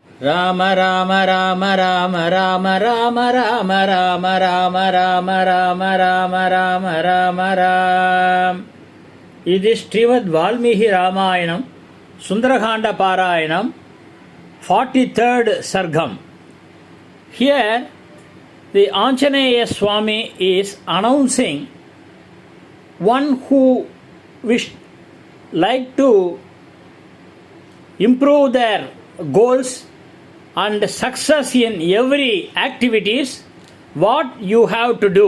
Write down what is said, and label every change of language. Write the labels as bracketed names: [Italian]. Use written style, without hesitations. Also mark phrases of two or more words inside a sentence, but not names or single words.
[Tamil] ராம ராம ராம ராம ராம ராம ராம ராம ராம ராம ராம ராம ராம ராம ராம். இது ஸ்ரீமத் வால்மீகி ராமாயணம் சுந்தரகாண்ட பாராயணம் 43rd Sargam. [English] Here the Anjaneya Swami is announcing one who like to improve their goals and success in every activities, what you have to do.